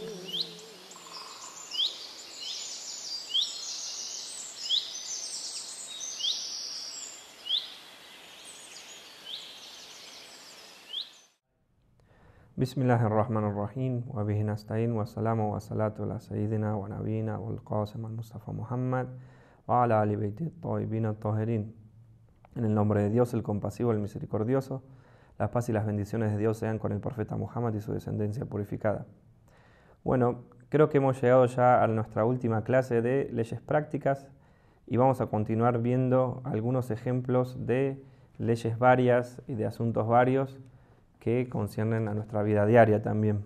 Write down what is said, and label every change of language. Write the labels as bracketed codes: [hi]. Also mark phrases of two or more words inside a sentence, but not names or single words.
[ar] بسم الله الرحمن الرحيم وبه نستعين والسلام والصلاة على سيدنا ونبينا والقاسم المصطفى Muhammad وعلى آل بيته الطيبين الطاهرين. [es] En el nombre de Dios, el compasivo, el misericordioso, la paz y las bendiciones de Dios sean con el profeta Muhammad y su descendencia purificada. Bueno, creo que hemos llegado ya a nuestra última clase de leyes prácticas y vamos a continuar viendo algunos ejemplos de leyes varias y de asuntos varios que conciernen a nuestra vida diaria también.